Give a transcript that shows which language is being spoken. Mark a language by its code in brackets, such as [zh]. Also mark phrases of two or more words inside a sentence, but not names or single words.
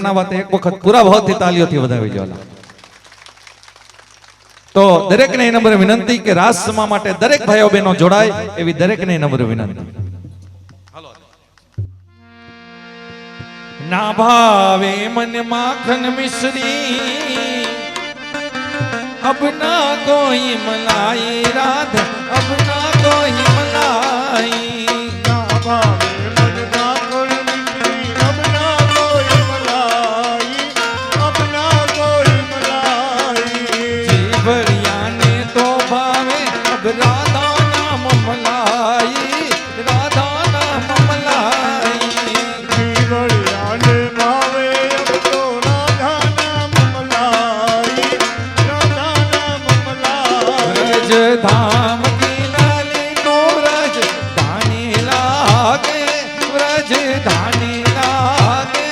[gu] એમના વાતે એક વખત પૂરા ભાવથી તાલીઓથી વધાવી જવાના. તો દરેકને નમ્ર વિનંતી કે રાસ સમા માટે દરેક ભાઈઓ બહેનો જોડાય એવી દરેકને નમ્ર વિનંતી. [hi] ना भावे मन माखन मिश्री अब ना कोई मलाई राधा, अब ना कोई मलाई. ना भावे मन माखण मिश्री, अब ना कोई मलाई, अब ना कोई मलाई. जीवरिया ने तो भावे अब राधा नाम मलाई, राधा नाम मलाई. जीवड़िया ने भावे अब तो राधा नाम मलाई, राधा नाम मलाई. व्रज धाम की लाली को व्रज धानी लागे, व्रज धानी लागे.